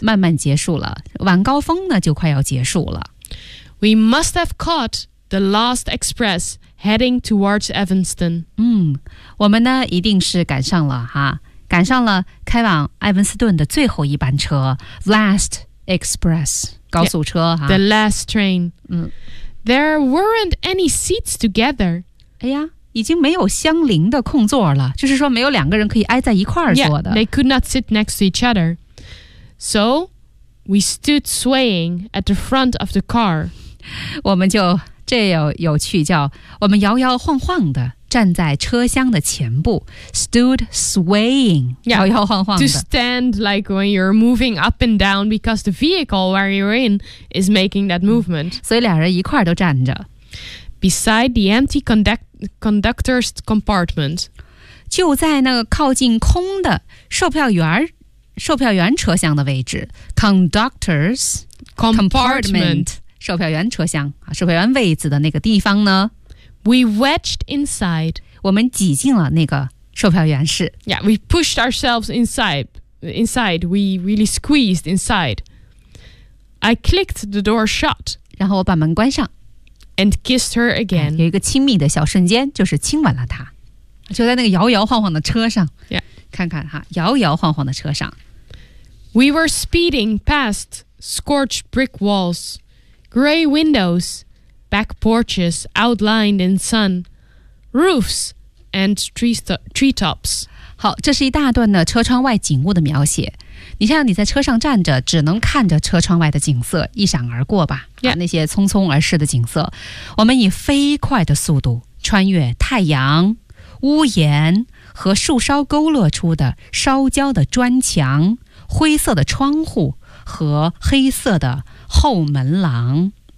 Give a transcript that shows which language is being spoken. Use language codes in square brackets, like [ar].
[zh] 慢慢结束了，晚高峰呢就快要结束了。 [en] We must have caught the last express heading towards Evanston. [zh] 我们呢一定是赶上了哈，赶上了开往埃文斯顿的最后一班车 ， [en] last express [zh] 高速车 [en] yeah, 哈，the last train. There weren't any seats together. [zh] 哎呀，已经没有相邻的空座了，就是说没有两个人可以挨在一块儿坐的。 [en] Yeah, they could not sit next to each other. So we stood swaying at the front of the car. [zh] 我们就这有趣，叫我们摇摇晃晃的站在车厢的前部 ， [en] stood swaying， yeah, [zh] 摇摇晃晃的。 [en] To stand like when you're moving up and down because the vehicle where you're in is making that movement.、 [zh] 所以俩人一块儿都站着。 [en] Beside the empty conductor's compartment， [zh] 就在那个靠近空的售票员车厢的位置 ， [en] conductor's compartment， [zh] 售票员车厢啊，售票员位子的那个地方呢？ [en] We wedged inside. [zh] 我们挤进了那个售票员室。 [en] Yeah, we pushed ourselves inside. Inside, we really squeezed inside. I clicked the door shut. [zh] 然后我把门关上。 [en] And kissed her again.、 [zh] 有一个亲密的小瞬间，就是亲吻了她。就在那个摇摇晃晃的车上。 [en] Yeah. [zh] 看看哈，摇摇晃晃的车上。 [en] We were speeding past scorched brick walls, gray windows,back porches outlined in sun, roofs and treetops. [zh] 好，这是一大段的车窗外景物的描写。你像你在车上站着，只能看着车窗外的景色一闪而过吧？ [en] Yeah. [zh] 那些匆匆而逝的景色。我们以飞快的速度穿越太阳、屋檐和树梢勾勒出的烧焦的砖墙、灰色的窗户和黑色的后门廊。